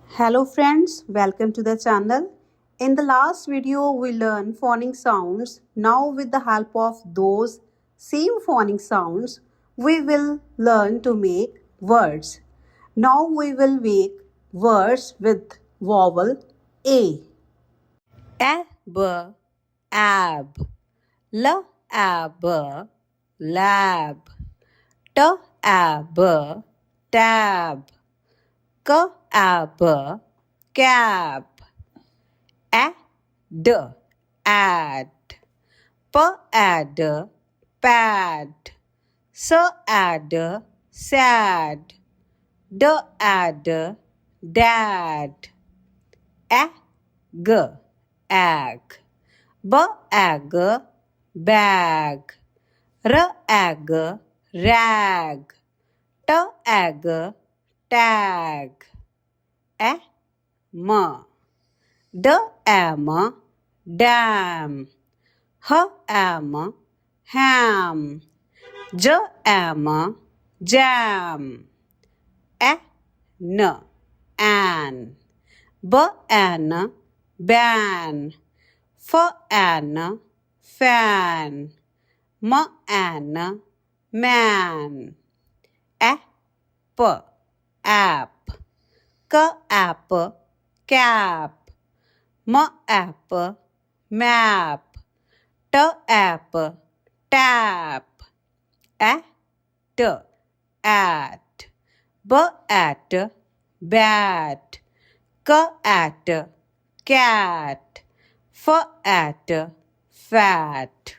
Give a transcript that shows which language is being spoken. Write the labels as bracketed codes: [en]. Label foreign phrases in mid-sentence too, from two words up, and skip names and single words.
[en] Hello friends, welcome to the channel. In the last video we learned phonic sounds. Now with the help of those same phonic sounds, we will learn to make words. Now we will make words with vowel A. B, ab, l, ab, lab, t, ab, tab, k, ab, cap, d, ad, p, ad, pad, s, ad, sad, d, ad, dad, g, ag, b, ag, bag, r, ag, rag, t, ag, tag, m, d, am, dam, h, am, ham, j, am, jam, n, an, b, an, ban, f, an, fan, m, an, man, p, app, k, app, cap, m, app, map, t, app, tap, t, at, b, at, bat, k, at, cat, f, at, fat.